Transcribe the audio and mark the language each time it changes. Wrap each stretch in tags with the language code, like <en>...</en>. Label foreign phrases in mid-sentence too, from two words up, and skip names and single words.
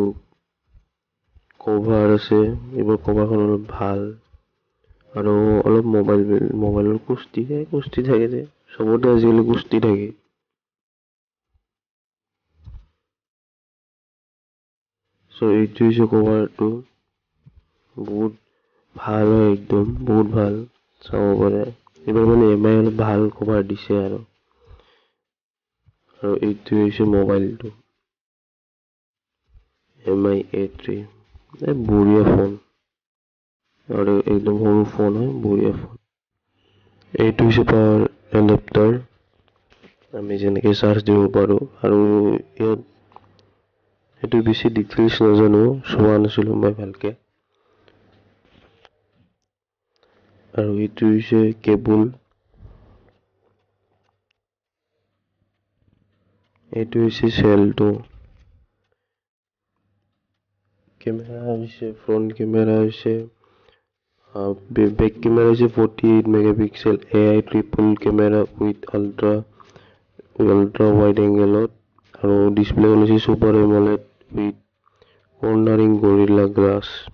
<as>কভাৰ আছে এইবোৰ কভাৰখন অলপ ভাল আৰু অলপ মোবাইলৰ কুস্তি থাকে যে সবতে আজিকালি কুস্তি থাকে সো এইটো হৈছে কভাৰটো বহুত ভাল হয় একদম বহুত ভাল চাব পাৰে এবাৰ মানে এমআই অলপ ভাল কভাৰ দিছে আৰু এইটো হৈছে মোবাইলটো এমআই A3</as> <hi>बढ़िया फोन और एकदम सरू फोन है बढ़िया फोन</hi> <as>এইটো হৈছে পাৱাৰ এডাপ্টাৰ আমি যেনেকৈ চাৰ্জ দিব পাৰোঁ আৰু ইয়াত এইটো বেছি ডিটেইলছ নাজানো চোৱা নাছিলোঁ মই ভালকে আৰু এইটো হৈছে কেবল এইটো হৈছে সেলটো</as> <en>Camera is front camera is back camera is 48 megapixel AI triple camera with ultra wide angle and display is super AMOLED with cornering gorilla glass</en>